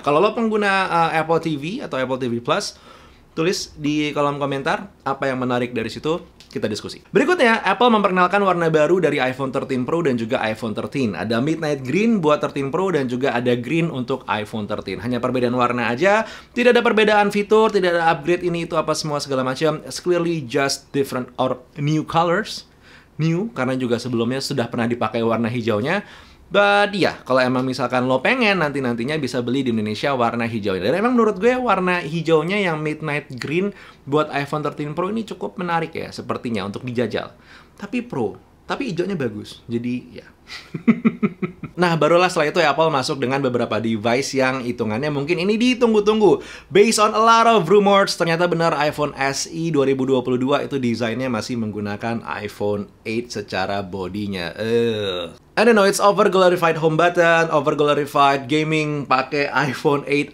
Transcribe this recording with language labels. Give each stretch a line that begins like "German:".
Indonesian: Kalau lo pengguna Apple TV atau Apple TV Plus, tulis di kolom komentar apa yang menarik dari situ. Kita diskusi. Berikutnya, Apple memperkenalkan warna baru dari iPhone 13 Pro dan juga iPhone 13. Ada Midnight Green buat 13 Pro dan juga ada Green untuk iPhone 13. Hanya perbedaan warna aja, tidak ada perbedaan fitur, tidak ada upgrade ini itu apa semua segala macam.
English: It's clearly just different or new colors.
Indonesian: New, karena juga sebelumnya sudah pernah dipakai warna hijaunya. But ya, kalau emang misalkan lo pengen nanti-nantinya bisa beli di Indonesia warna hijaunya. Dan emang menurut gue warna hijaunya yang Midnight Green buat iPhone 13 Pro ini cukup menarik ya, sepertinya untuk dijajal. Tapi hijaunya bagus. Jadi ya. Nah, barulah setelah itu Apple masuk dengan beberapa device yang hitungannya mungkin ini ditunggu-tunggu.
English: Based on a lot of rumors,
Indonesian: ternyata benar iPhone SE 2022 itu desainnya masih menggunakan iPhone 8 secara bodinya.
English: I don't know, it's over-glorified home button, over-glorified gaming
Indonesian: pakai
English: iPhone 8.